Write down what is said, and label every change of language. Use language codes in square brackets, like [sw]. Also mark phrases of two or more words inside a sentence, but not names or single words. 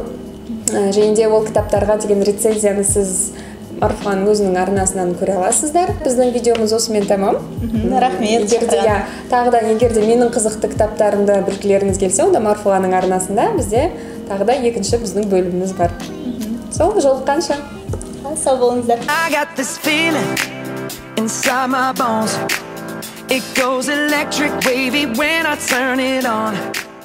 [kk] Және де ол кітаптарға деген рецензияны сіз Марфуғаның өзінің арнасынан көре аласыздар. Біздің видеомыз осымен тамам. Рахмет. Егер де менің қызықты кітаптарымды білгілеріңіз келсе, онда Марфуғаның арнасында бізде тағы да екінші біздің бөліміміз бар. Сол, жолыққанша. Сау болыңыздар. [en] I got this feeling inside my bones. It goes electric wavy when I turn it on.